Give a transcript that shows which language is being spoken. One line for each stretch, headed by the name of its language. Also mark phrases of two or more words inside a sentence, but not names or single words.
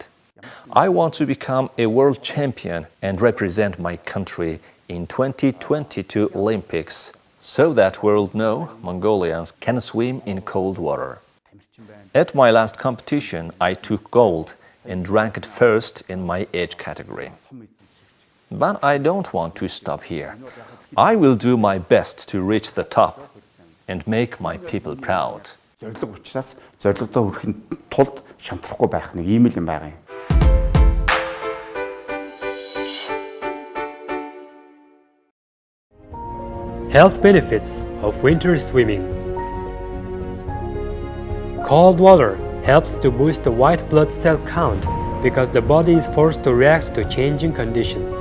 English: I want to become a world champion and represent my country in 2022 Olympics, so that world know Mongolians can swim in cold water. At my last competition, I took gold and ranked first in my age category. But I don't want to stop here. I will do my best to reach the top and make my people proud.
Mongolian: Зорилго учраас зорилгодоо хүрэхин тулд шантрахгүй байх нэг ийм л юм байгаа юм.
English: Health benefits of winter swimming. Cold water helps to boost the white blood cell count because the body is forced to react to changing conditions.